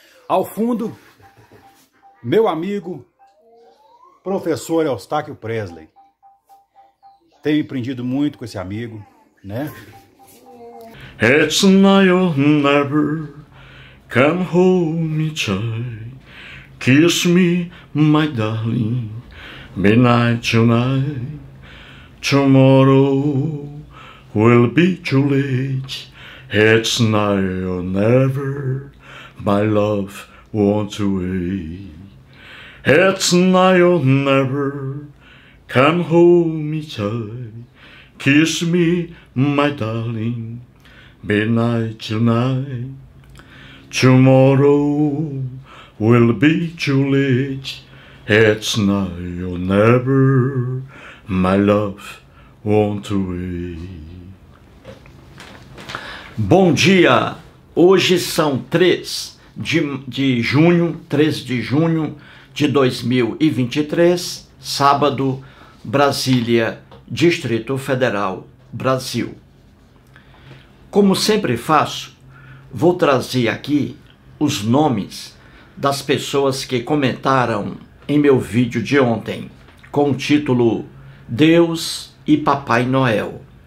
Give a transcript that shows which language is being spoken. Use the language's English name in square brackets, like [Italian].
[Portuguese] Ao fundo, meu amigo, professor Eustáquio Presley. Tenho aprendido muito com esse amigo, né? [English] It's now or never, come hold me tight, kiss me, my darling, midnight tonight, tomorrow will be too late, it's now or never, my love won't wait. It's now or never, come hold me tight, kiss me, my darling, midnight tonight, tomorrow will be too late, it's now or never, my love won't wait. [Portuguese] Bom dia! Hoje são 3 de junho de 2023, sábado, Brasília, Distrito Federal, Brasil. Como sempre faço, vou trazer aqui os nomes das pessoas que comentaram em meu vídeo de ontem, com o título Deus e Papai Noel.